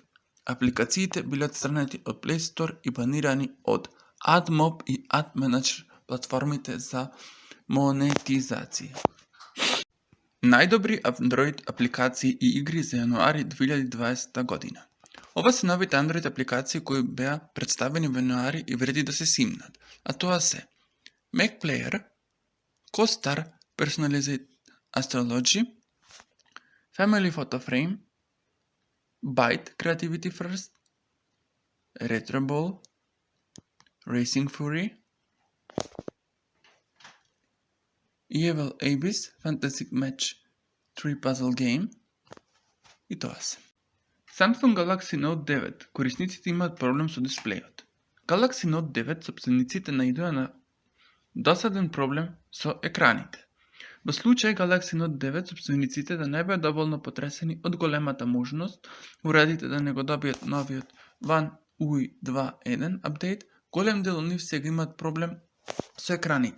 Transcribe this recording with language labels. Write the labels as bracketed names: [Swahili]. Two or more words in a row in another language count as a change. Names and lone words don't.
[Macedonian] Апликациите биле отстранети од Play Store и банирани од AdMob и AdManager платформите за монетизација. Најдобри Android апликации и игри за јануари 2020 година. Ова се новите Android апликации кои беа представени во јануари и вреди да се симнат, а тоа се Mac Player, CoStar Personalized Astrology, Family Photo Frame, Byte Creativity First, Retroball, Racing Fury, Evil Abyss Fantasy Match 3 Puzzle Game и тоа се. Samsung Galaxy Note 9 корисниците имаат проблем со дисплејот. Galaxy Note 9 собствениците наидоа на досаден проблем со екраните. Во случај Galaxy Note 9 собствениците да не беа доволно потресени од големата можност уредите да не го добијат новиот One UI 2.1 апдейт, голем дел од нив сега имаат проблем со екраните.